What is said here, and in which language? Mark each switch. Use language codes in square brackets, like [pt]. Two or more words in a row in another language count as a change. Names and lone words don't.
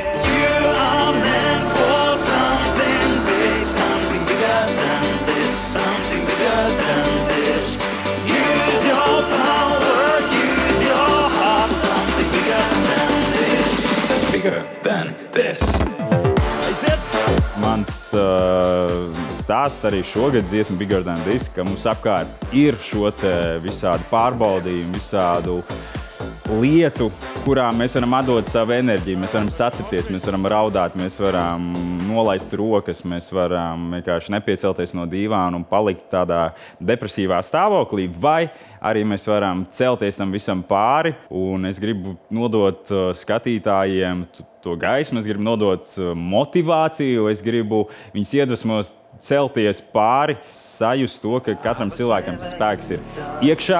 [en] You are meant for something big, something bigger than this, something bigger than this. Use your power, use your heart, something bigger than this, bigger than this. [lv] Mans stāsts arī šogad dziesma Bigger Than This, ka mums apkārt ir šo te visādu pārbaudījumu, visādu lietu, kurām mēs varam atdot savu enerģiju, mēs varam sacipties, mēs varam raudāt, mēs varam nolaist rokas, mēs varam vienkārši nepiecelties no dīvāna un palikt tādā depresīvā stāvoklī, vai arī mēs varam celties tam visam pāri, un es gribu nodot skatītājiem to gaismu, es gribu nodot motivāciju, es gribu viņus iedvesmot celties pāri, sajust to, ka katram cilvēkam tas spēks ir iekšā.